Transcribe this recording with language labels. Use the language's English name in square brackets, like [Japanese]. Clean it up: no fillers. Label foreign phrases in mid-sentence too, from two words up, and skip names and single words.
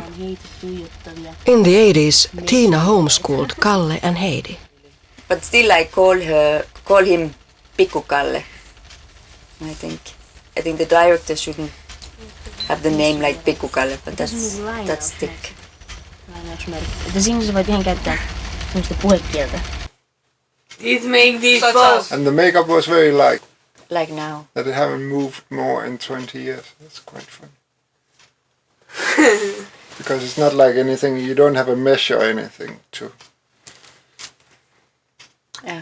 [English] In the 80s, Tiina homeschooled Kalle and Heidi. But still I call him Pikku Kalle. I think the director shouldn't have the name like Pikku Kalle, but that's thick. [Finnish] Että siinä sä voit ihan käyttää semmoista puhekieltä. [English] It make this pose. And the makeup was very like now. That it haven't moved more in 20 years. That's quite fun. Because it's not like anything, you don't have a mesh or anything to. Yeah.